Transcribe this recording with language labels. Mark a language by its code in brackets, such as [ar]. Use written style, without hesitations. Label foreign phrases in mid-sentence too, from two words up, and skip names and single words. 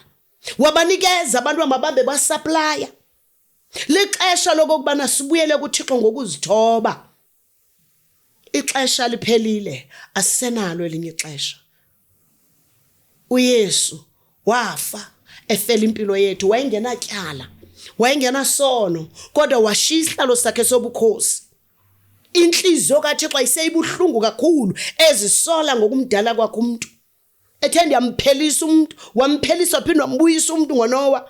[xh] Wabanikeza abantu amabambe basupplya. Lixesha lokubana sibuyele kuThixo ngokuzithoba. Ixesha liphelile, asisenalo elinye ixesha. uYesu wafa efela impilo yethu, wayengenatyala, wayengenasono, kodwa washiya isihlalo sakhe sobukhosi. Inhliziyo kaThixo ayiseyibuhlungu kakhulu ezisola ngokumdala kwakhe umuntu. Ethe ndiyamphelisa umuntu, wamphelisa phinde wambuyisa umuntu ngoNowa.